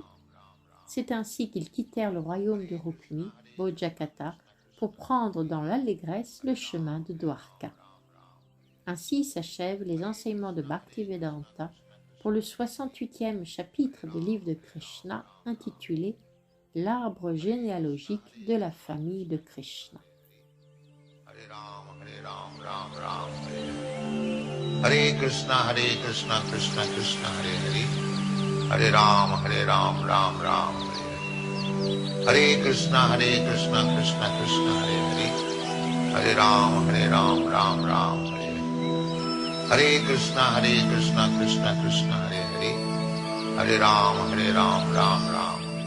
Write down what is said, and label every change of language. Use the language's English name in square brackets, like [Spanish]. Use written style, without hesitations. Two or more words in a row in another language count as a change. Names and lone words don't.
[French] C'est ainsi qu'ils quittèrent le royaume de Rukmi, Bodhgayaka, pour prendre dans l'allégresse le chemin de Dwarka. Ainsi s'achèvent les enseignements de Bhaktivedanta pour le 68e chapitre du livre de Krishna intitulé l'arbre généalogique de la famille de Krishna. [Sanskrit] Ram Ram, Hare Krishna, Krishna Krishna, Hare Hare, Hare Ram Ram Ram, Hare Krishna, Krishna Krishna, Hare Hare, Hare Ram Ram, Hare Krishna, Krishna Krishna, Hare Hare, Hare Ram Ram.